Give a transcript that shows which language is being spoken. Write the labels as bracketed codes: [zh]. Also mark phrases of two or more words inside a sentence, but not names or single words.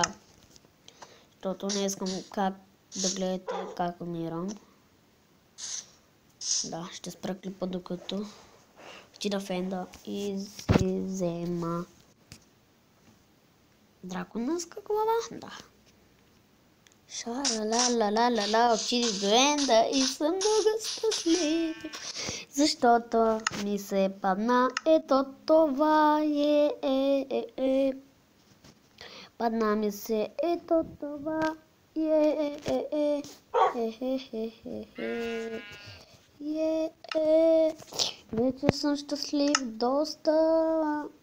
[bg] Защото не искам как да гледате как умирам. Да, ще спра клипа докато отида в енда и си взема драконска глава. Да. Ша-ла-ла-ла-ла-ла, отиди до енда и съм много щастлив, защото ми се падна ето това е. Падна ми се ето това. Вече съм щастлив доста.